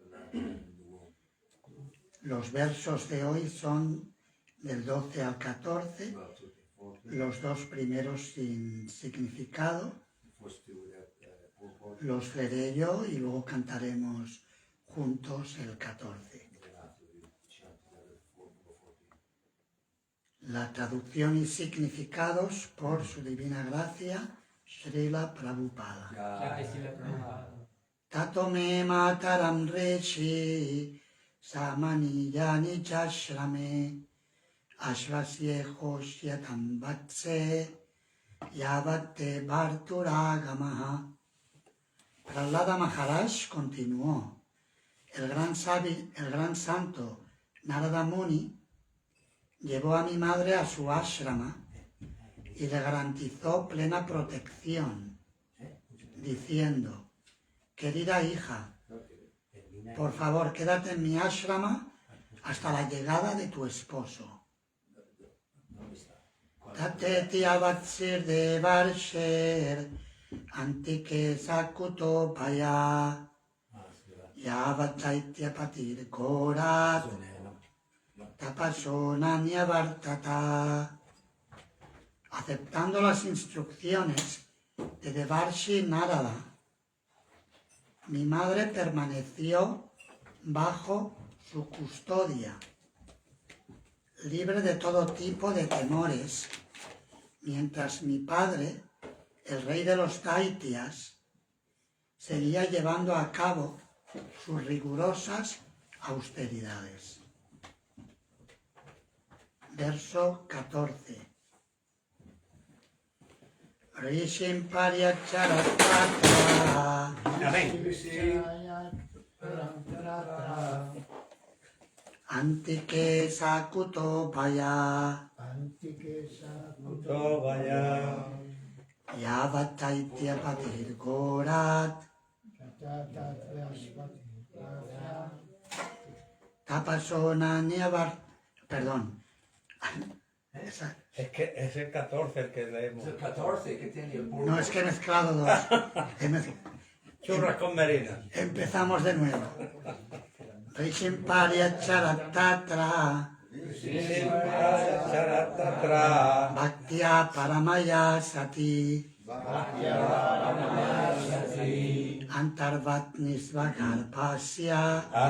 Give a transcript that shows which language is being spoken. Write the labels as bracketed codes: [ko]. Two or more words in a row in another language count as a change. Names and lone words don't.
[es] Los versos de hoy son del 12 al 14, los dos primeros sin significado. Los leeré yo y luego cantaremos juntos el 14. La traducción y significados por su divina gracia, Srila Prabhupada. [sa] Tato me mataram rishi samaniyani chashrame ashvasyeho shyatam vatse yavate bharturagamaha. [es] Prahlada Maharaj continuó. El gran santo Narada Muni llevó a mi madre a su ashrama y le garantizó plena protección, diciendo: querida hija, por favor, quédate en mi ashrama hasta la llegada de tu esposo. [sa] Tateti avatsir de varsher antike sakuto paya yavataitya patir korat tapasonanya vartata. [es] Aceptando las instrucciones de Devarshi Narada, mi madre permaneció bajo su custodia, libre de todo tipo de temores, mientras mi padre, el rey de los Daityas, seguía llevando a cabo sus rigurosas austeridades. Verso 14. [sa] Rishim Paryacharatatra. [es] Amén. [sa] Antike Sakuto Bhaya. Kuto Vaya. Yavataitya Patir Gorat. Tapasona Niavar. [es] Perdón. Es que es el 14 el que leemos. El 14 que tiene el burro. No, es que he mezclado dos. Churras con merinas. Empezamos de nuevo. [sa] Rishim Paryacharatatra. Charatatra. Bhaktya Paramaya Sati. Antarvatnisvagarbhasya